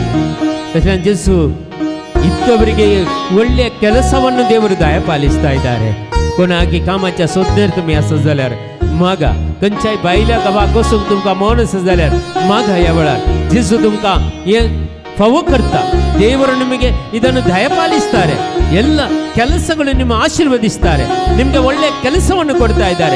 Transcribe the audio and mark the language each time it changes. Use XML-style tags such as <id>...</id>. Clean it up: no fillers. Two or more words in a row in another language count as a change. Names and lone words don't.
<kn>ಜೇಸು ಇದ್ದವರಿಗೆ ಒಳ್ಳೆಯ ಕೆಲಸವನ್ನು ದೇವರು ದಯಪಾಲಿಸ್ತಾ ಇದ್ದಾರೆ.</kn> <kok>कोणाकी कामाच्या सोदनेर तुम्ही असं जाल्यार मागा. खंयच्याय बायल्या गांवाक वचून तुमकां मौनस जाल्यार मागा. ह्या वेळार जेजू तुमकां हे ಫವ ಕರ್ತಾ.</kok> <kn>ದೇವರು ನಿಮಗೆ ಇದನ್ನು ದಯಪಾಲಿಸ್ತಾರೆ. ಎಲ್ಲ ಕೆಲಸಗಳು ನಿಮ್ಮ ಆಶೀರ್ವದಿಸ್ತಾರೆ. ನಿಮಗೆ ಒಳ್ಳೆಯ ಕೆಲಸವನ್ನು ಕೊಡ್ತಾ ಇದ್ದಾರೆ.</kn>